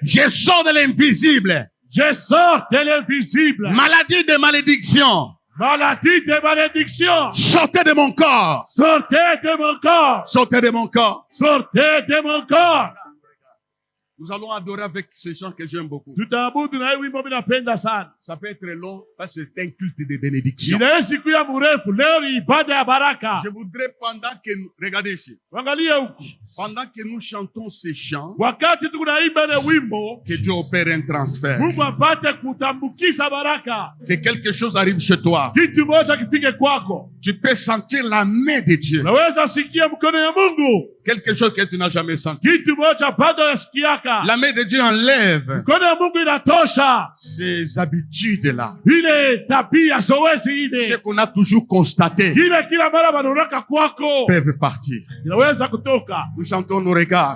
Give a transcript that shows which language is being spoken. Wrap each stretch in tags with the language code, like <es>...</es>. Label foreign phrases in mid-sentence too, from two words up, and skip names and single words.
<fr>Je sors de l'invisible. Je sors de l'invisible. Maladie de malédiction. Maladie de malédiction. Sortez de mon corps. Sortez de mon corps. Sortez de mon corps. Sortez de mon corps. Nous allons adorer avec ces chants que j'aime beaucoup.</fr> <sw>Tutaabudu na hii wimbo mimi napenda sana.</sw> <fr>Ça peut être long parce que c'est un culte de bénédiction.</fr> <sw>Inaweza kuwa mrefu, leo ni ibada ya baraka.</sw> <fr>Je voudrais pendant que nous, regardez ici,</fr> <sw>Angalia huku.</sw> <fr>pendant que nous chantons ces chants,</fr> <sw>Wakati tunaimba ile wimbo,</sw> <fr>que Dieu opère un transfert.</fr> <sw>Mungu apate kutambukiza baraka.</sw> <fr>Que quelque chose arrive chez toi.</fr> <sw>Kitu moja kifike kwako.</sw> <fr>Tu peux sentir la main de Dieu.</fr> <sw>Unaweza sikia mkono ya Mungu.</sw> <fr>Quelque chose que tu n'as jamais senti.</fr> <sw>Kitu moja bado yasikiaka.</sw> <fr>La main de Dieu enlève</fr> <sw>Mkono ya Mungu inatosha.</sw> <fr>ces habitudes-là.</fr> <sw>Ile tabia zoezi</sw> <fr>Ce</fr> <sw>ile.</sw> <fr>qu'on a toujours constaté</fr> <sw>Kile kila mara wanaonaka kwako.</sw> <fr>peuvent partir.</fr> <sw>Inaweza kutoka.</sw> <fr>Nous chantons nos regards.</fr>